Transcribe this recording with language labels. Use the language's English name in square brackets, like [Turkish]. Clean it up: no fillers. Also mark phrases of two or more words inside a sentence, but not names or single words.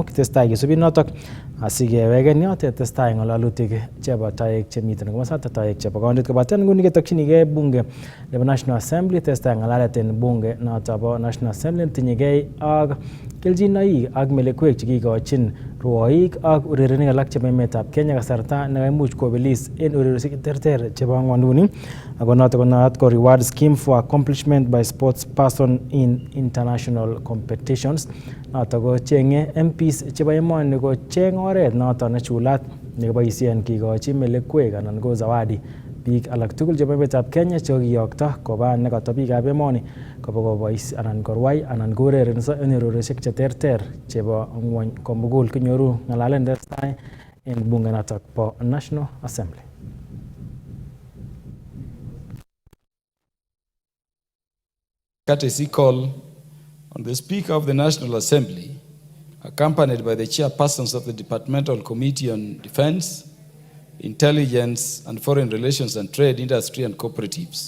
[Kalenjin] Kitestai kesubi notok asikeweken yotet testai ng'alalutik chebo toek chemiten komosato, toek chebo kauntit, kobaten nguni ketokyinigei bunge nebo National Assembly. Testai ng'alalet en bunge notok bo National Assembly netinyegei ak keljinoik ak melekwek chekikochin rwoik ak urerenik alak chebo emetab Kenya kasarta nekaimuch kobelis en ureriosiek terter chebo ng'wonduni. Ako notok konaat ko [English] reward scheme for accomplishment by sports person in international competitions. [Kalenjin] Notok ko cheng'e MPs chebo emoni ko cheng oret notok nechulat nekiboisien kikochi melekwek anan ko zawadi biik alak tugul chebo emetab Kenya chekokiyokto koba nekoto biikab emoni koba kobois anan korwai anan kourerenso en ureriosiek cheterter chebo ng'wony komugul. Kinyoru ng'alalet netestai en bunge notok bo National Assembly. [English] Courtesy call on the Speaker of the National Assembly, accompanied by the chairpersons of the Departmental Committee on Defense, Intelligence and Foreign Relations and Trade, Industry and Cooperatives.